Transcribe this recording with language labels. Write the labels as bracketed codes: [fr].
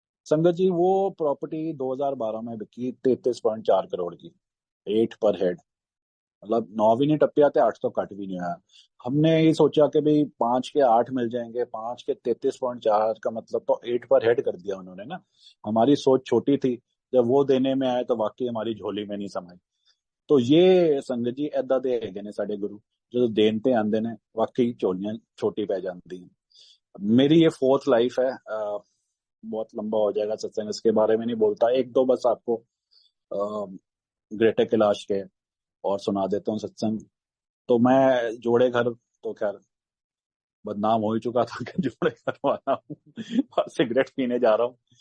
[hi] संगत जी वो प्रॉपर्टी 2012 में बिकी 33.4 करोड़ की, 8 पर हेड। मतलब 9 भी नहीं टपके आते, 8 तो कट भी नहीं आया। हमने ये सोचा कि भाई 5 के 8 मिल जाएंगे, 5 के 33.4 का मतलब तो 8 पर हेड कर दिया उन्होंने ना। हमारी सोच छोटी थी, जब वो देने में आए तो वाकई हमारी झोली में नहीं समाई। तो ये संगत जी [pa] ਏਦਾਂ ਦੇ ਹੈਗੇ ਨੇ ਸਾਡੇ ਗੁਰੂ, ਜਦੋਂ ਦੇਣ ਤੇ ਆਉਂਦੇ ਨੇ वाकई ਝੋਲੀਆਂ छोटी पै जाती हैं। [hi] मेरी ये 4th लाइफ है। बहुत लंबा हो जाएगा सत्संग, इसके बारे में नहीं बोलता। एक दो बस आपको ग्रेटर कैलाश के और सुना देता हूँ सत्संग। तो मैं जोड़े घर, तो खैर बदनाम हो ही चुका था कि जोड़े घर वाला हूँ और सिगरेट पीने जा रहा हूँ।